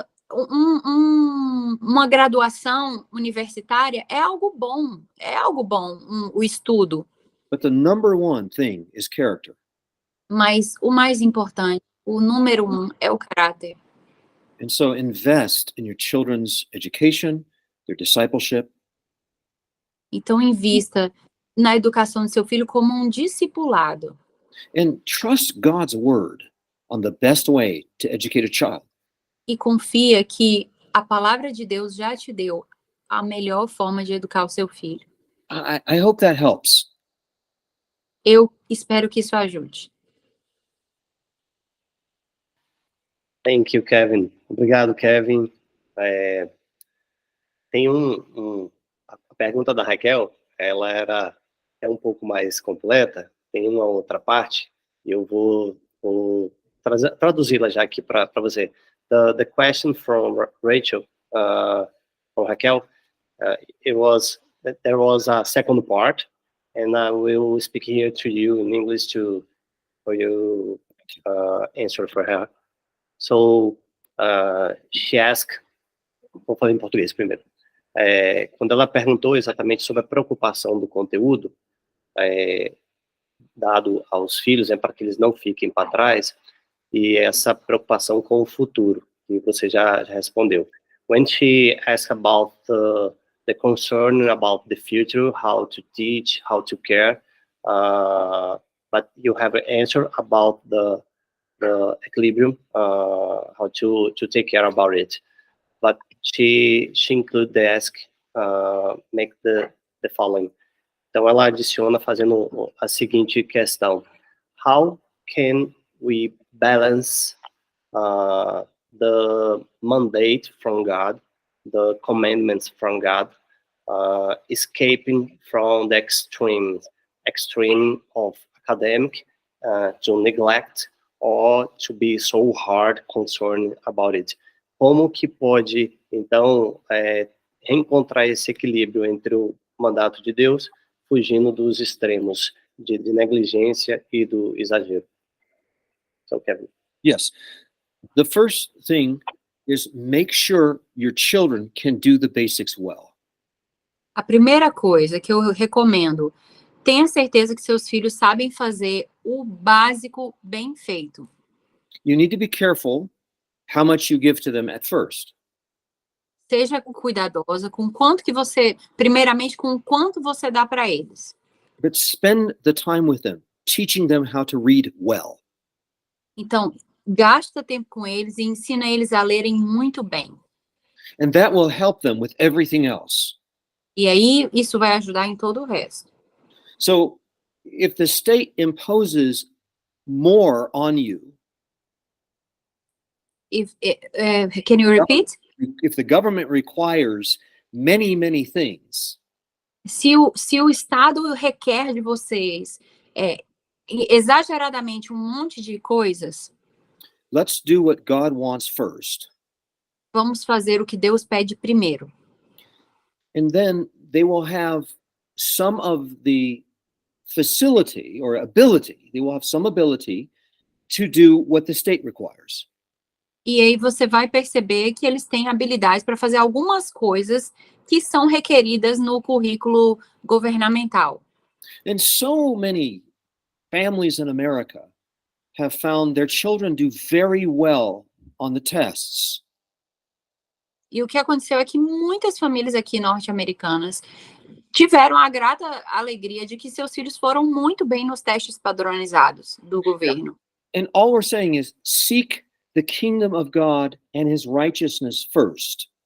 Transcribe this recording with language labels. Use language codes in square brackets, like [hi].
[pt] Uma graduação universitária é algo bom, o estudo. [en] But the number one thing is character. [pt] Mas o mais importante, o número 1, é o caráter. [en] And so invest in your children's education, their discipleship. [pt] Então invista na educação do seu filho como um discipulado. [en] And trust God's word on the best way to educate a child. [pt] E confia que a palavra de Deus já te deu a melhor forma de educar o seu filho. [en] I hope that helps. [pt] Eu espero que isso ajude. [en] Thank you, Kevin. [pt] Obrigado, Kevin. tem a pergunta da Raquel, ela é um pouco mais completa, tem uma outra parte, e eu vou traduzi-la já aqui para você. [en] The question from Rachel, from Raquel, there was a second part, and I will speak here to you in English for you answer for her. So she asked, [pt] vou falar em português primeiro. Quando ela perguntou exatamente sobre a preocupação do conteúdo dado aos filhos, para que eles não fiquem para trás, e essa preocupação com o futuro, que você já respondeu. [en] When she asked about the concern about the future, how to teach, how to care, but you have an answer about the equilibrium, how to take care about it. But she include the ask, make the following. [pt] Então ela adiciona fazendo a seguinte questão: [en] how can we balance the mandate from God, the commandments from God, escaping from the extreme of academic to neglect or to be so hard concerned about it? [pt] Como que pode, então, reencontrar esse equilíbrio entre o mandato de Deus, fugindo dos extremos de negligência e do exagero? [en] So, Kevin. Yes. The first thing is make sure your children can do the basics well. [pt] A primeira coisa que eu recomendo, tenha certeza que seus filhos sabem fazer o básico bem feito. [en] You need to be careful how much you give to them at first. [pt] Seja cuidadosa com quanto que você, primeiramente, com quanto você dá para eles. [en] But spend the time with them, teaching them how to read well. [pt] Então, gasta tempo com eles e ensina eles a lerem muito bem. [en] And that will help them with everything else. [pt] E aí, isso vai ajudar em todo o resto. [en] So, if the state imposes more on you, Can you repeat? if the government requires many, many things, [pt] Se o Estado requer de vocês exageradamente um monte de coisas, [en] let's do what God wants first. [pt] vamos fazer o que Deus pede primeiro. [en] And then they will have some of the facility or ability, they will have some ability to do what the state requires. [pt] E aí você vai perceber que eles têm habilidades para fazer algumas coisas que são requeridas no currículo governamental. [en] And so many families in America have found their children do very well on the tests. [pt] E o que aconteceu é que muitas famílias aqui norte-americanas tiveram a grata alegria de que seus filhos foram muito bem nos testes padronizados do governo. [en] And all we're saying is seek the kingdom of God and his righteousness first.